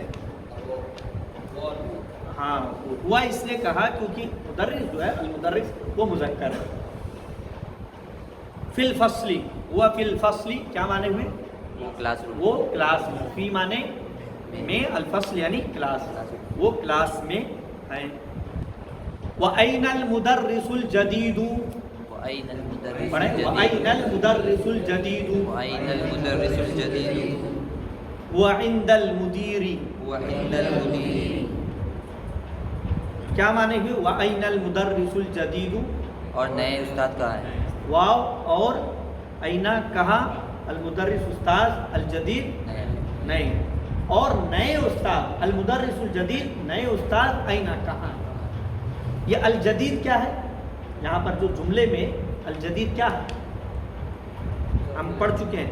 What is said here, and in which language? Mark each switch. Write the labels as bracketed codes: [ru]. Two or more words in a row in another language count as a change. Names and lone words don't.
[hi] हाँ, हुआ इसलिए कहा क्योंकि मुदर्रिस जो है [ar] المدرس [hi] वो मुज़क्कर है। [ar] في الفصل, [hi] हुआ [ar] في الفصل [hi] क्या माने हुए? क्लासरूम। वो क्लास में, फी माने में, [ar] الفصل [hi] यानी क्लास, वो क्लास में है। [ar] وأين المدرس الجديد, وأين المدرس पढ़े وأين المدرس الجديد وأين المدرس الجديد وعند المدير, وعند المدير. [hi] क्या माने हुए? [ar] وأين المدرس الجديد, [hi] और नए उस्ताद कहाँ है? वाव और ऐना कहाँ? [ar] المدرس [hi] उस्ताद, [ar] الجديد [hi] नहीं, और नए उस्ताद [ar] المدرس الجديد, [hi] नए उस्ताद ऐना कहाँ? ये [ar] الجديد [hi] क्या है? यहाँ पर जो जुमले में [ar] الجديد [hi] क्या है हम पढ़ चुके हैं।